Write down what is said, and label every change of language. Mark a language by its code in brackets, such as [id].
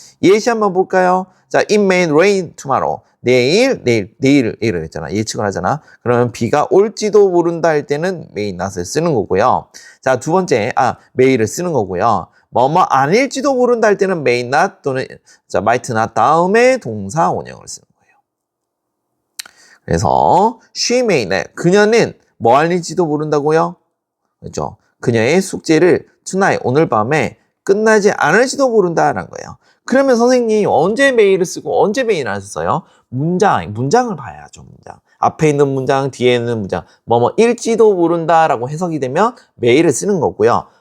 [ko] 예시 한번 볼까요? 자, [en] it may rain tomorrow. [ko] 내일을 했잖아. 예측을 하잖아. 그러면 비가 올지도 모른다 할 때는 may not을 쓰는 거고요. 자, 두 번째, may를 쓰는 거고요. 뭐뭐 아닐지도 모른다 할 때는 may not 또는 자, might not 다음에 동사 원형을 쓰는 거예요. 그래서 [en] she may not. [ko] 그녀는 뭐 아닐지도 모른다고요? 그렇죠? 그녀의 숙제를 tonight, 오늘 밤에 끝나지 않을지도 모른다라는 거예요. 그러면 선생님 언제 may를 쓰고 언제 may not을 써요? 문장을 봐야죠. 문장. 앞에 있는 문장, 뒤에 있는 문장. 뭐뭐 일지도 모른다라고 해석이 되면 may를 쓰는 거고요.